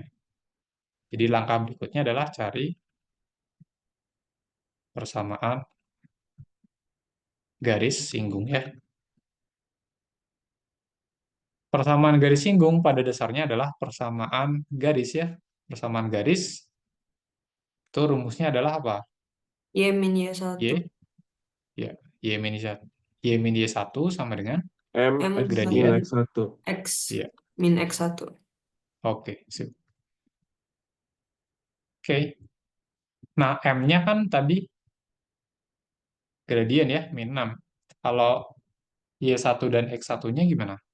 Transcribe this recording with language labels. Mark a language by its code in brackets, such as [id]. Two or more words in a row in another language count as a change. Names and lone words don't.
[id] Jadi langkah berikutnya adalah cari persamaan garis singgung ya. Persamaan garis singgung pada dasarnya adalah persamaan garis ya. Persamaan garis itu rumusnya adalah apa? Y min Y1. Y, ya, Y min Y1. Y min Y1 sama dengan M M X gradien. min X1. X Iya, min X1. oke, sip. Oke. Nah, M-nya kan tadi gradien ya, min 6. Kalau Y1 dan X1-nya gimana?